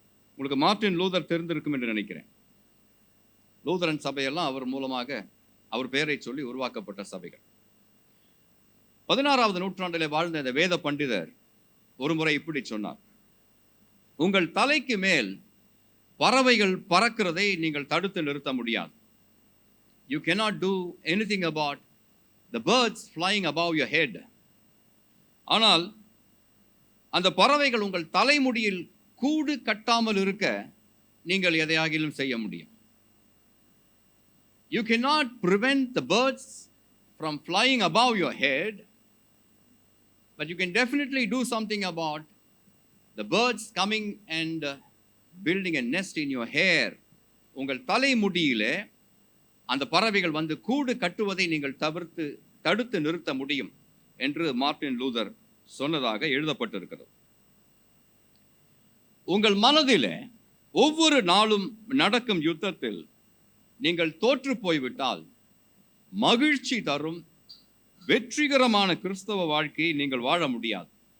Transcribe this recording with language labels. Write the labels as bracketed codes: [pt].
[ta] உங்களுக்கு Martin Luther தெரிந்திருக்கும் என்று நினைக்கிறேன். லூதரன் சபையெல்லாம் அவர் மூலமாக, அவர் பெயரை சொல்லி உருவாக்கப்பட்ட சபைகள். 16வது நூற்றாண்டிலே வாழ்ந்த இந்த வேத பண்டிதர் ஒரு முறை இப்படி சொன்னார், உங்கள் தலைக்கு மேல் பறவைகள் பறக்கிறதை நீங்கள் தடுத்து நிறுத்த முடியாது, [en] You cannot do anything about the birds flying above your head. [ta] ஆனால் அந்த பறவைகள் உங்கள் தலைமுடியில் கூடு கட்டாமல் இருக்க நீங்கள் எதையாகிலும் செய்ய முடியும். [en] You cannot prevent the birds from flying above your head, but you can definitely do something about the birds coming and building a nest in your hair. [ta] உங்கள் தலைமுடியிலே அந்த பறவைகள் வந்து கூடு கட்டுவதை நீங்கள் தடுத்து நிறுத்த முடியும் என்று மார்ட்டின் லூதர் சொன்னதாக எழுதப்பட்டிருக்கிறது. உங்கள் மனதிலே ஒவ்வொரு நாளும் நடக்கும் யுத்தத்தில் நீங்கள் தோற்று போய்விட்டால் மகிழ்ச்சி தரும் வெற்றிகரமான கிறிஸ்தவ வாழ்க்கையை நீங்கள் வாழ முடியாது.